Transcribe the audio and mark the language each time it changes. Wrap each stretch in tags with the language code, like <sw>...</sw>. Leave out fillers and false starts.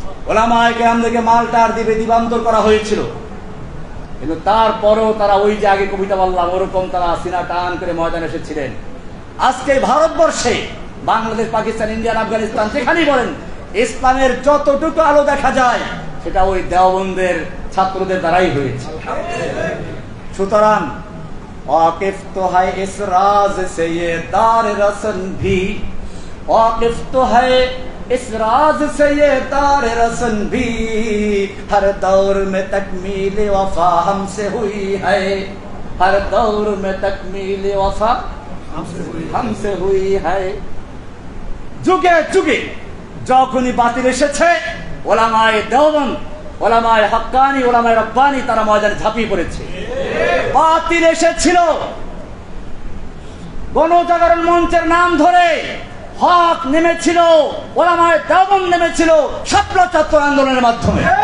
<bn>ওলামায়ে কেরামদেরকে মালটার দিবে দিবান্তর করা হয়েছিল। কিন্তু তারপরেও তারা ওই যে আগে কবিতা বললাম ওরকম তারা সিনা টান করে ময়দানে এসেছিলেন। আজকে ভারতবর্ষে বাংলাদেশ, পাকিস্তান, ইন্ডিয়ান, আফগানিস্তান যেখানেই বলেন, ইসলামের যতটুকু আলো দেখা যায় সেটা ওই দেওবন্দের ছাত্রদের দ্বারাই হয়েছে। সুতরাং</bn> <hi>वाकिफ तो है इस राज से ये दार रसन भी, वाकिफ तो है इस राज से ये दार रसन भी, हर दौर में तकमील वफा हमसे हुई है, हर दौर में तकमील वफा हमसे हुई है।</hi> <bn>যুগে যুগে যখনই বাতিল এসেছে, ওলামায়ে দেওবন্দ, ওলামায়ে হক্কানি, ওলামায়ে রব্বানি তারা ময়দানে ঝাঁপিয়ে পড়েছে। বাতিল এসেছিল, গণজাগরণ মঞ্চের নাম ধরে হক নেমেছিল, ওলামায়ে দেওবন্দ নেমেছিল শাপলা ছাত্র আন্দোলনের মাধ্যমে।</bn>